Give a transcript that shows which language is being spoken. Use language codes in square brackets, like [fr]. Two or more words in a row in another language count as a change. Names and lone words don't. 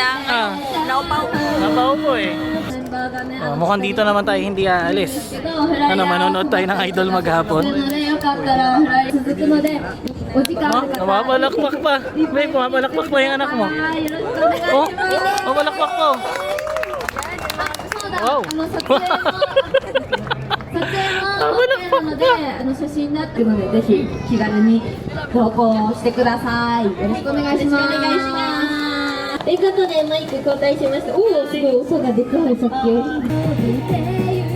[tl] Naupaw po. Napaupo eh. Mukhang dito naman tayo hindi aalis. Manonood tayo ng idol maghapon. Mabalakpak pa. Babe, mabalakpak pa yung anak mo. Oh, mabalakpak pa. Wow. [ja] 撮影も OK なので、写真になってるので、ぜひ気軽に投稿してください。よろしくお願いします。ということで、マイク交代しました。おお、すごい音がでかい、さっきより。